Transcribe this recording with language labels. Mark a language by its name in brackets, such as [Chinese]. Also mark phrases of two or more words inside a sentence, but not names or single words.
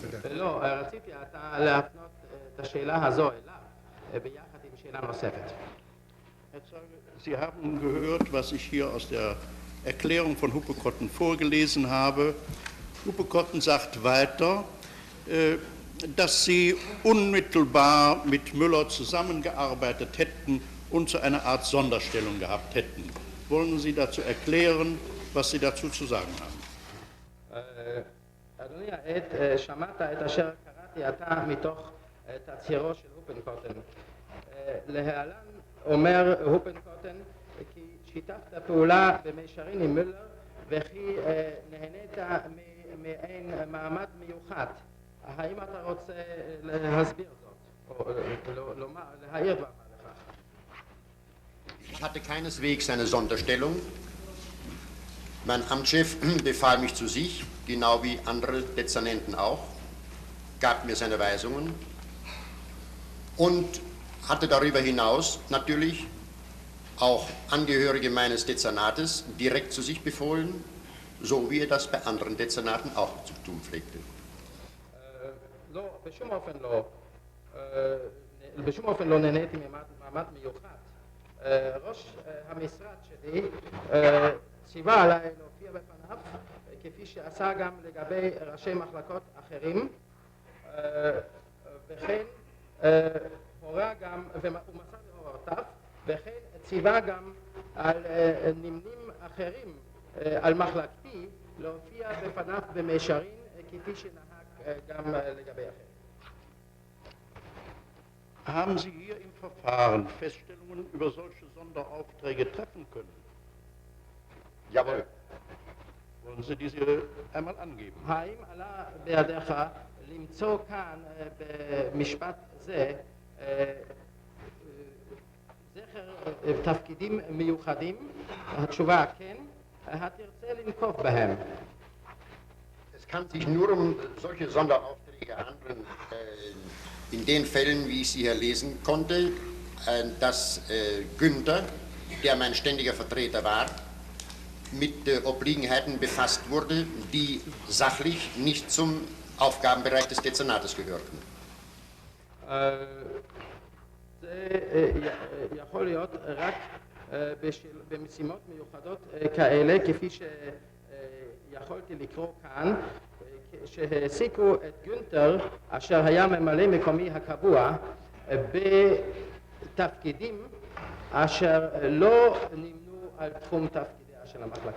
[Hebrew] לא, רציתי להפנות את השאלה הזו אליו, ביחד עם שאלה נוספת. [German] Herr Zeuge, Sie haben gehört, was ich hier aus der Erklärung von Huppekotten vorgelesen habe. Huppekotten sagt weiter, dass Sie unmittelbar mit Müller zusammengearbeitet hätten und zu einer Art Sonderstellung gehabt hätten. Wollen Sie dazu erklären, was Sie dazu zu sagen haben? [Hebrew] אדוני העד, שמעת את אשר קראתי עתה מתוך תצהירו של הופנקוטן. להלן אומר הופנקוטן כי שיתפת פעולה במישרין עם מולר וכי נהנית מעין מעמד מיוחד. האם אתה רוצה להסביר זאת או להעיר דבר לכך? [German] Ich hatte keineswegs eine Sonderstellung. Mein Amtschef befahl mich zu sich, genau wie andere Dezernenten auch, gab mir seine Weisungen und hatte darüber hinaus natürlich auch Angehörige meines Dezernates direkt zu sich befohlen, so wie er das bei anderen Dezernaten auch zu tun pflegte. [Hebrew] בשום אופן לא נהניתי ממעמד מיוחד. ראש המשרד שלי ציווה עליי להופיע בפניו, כפי שעשה גם לגבי ראשי מחלקות אחרים, וכן הורה גם, ומסר להוראותיו, וכן ציווה גם על נמנים אחרים על מחלקתי להופיע בפניו במישרין, כפי שנהג גם לגבי אחרים. [German] Haben Sie hier im Verfahren Feststellungen über solche Sonderaufträge treffen können? Jawohl. Wollen Sie diese einmal angeben? [Hebrew] האם עלה בידיך למצוא כאן במשפט זה זכר תפקידים מיוחדים? התשובה כן. התרצה לנקוב בהם. [German] Es kann sich nur um solche Sonderaufträge handeln, in den Fällen, wie ich sie hier lesen konnte, dass Günther, der mein ständiger Vertreter war, mit Obliegenheiten befasst wurde, die sachlich nicht zum Aufgabenbereich des Dezernates gehörten. [Hebrew] זה יכול להיות רק במשימות מיוחדות כאלה, כפי שיכולתי לקרוא כאן, שהעסיקו את גונטר, אשר היה ממלא מקומי הקבוע, בתפקידים אשר לא נמנו על תחום תפקידיה של המחלקה.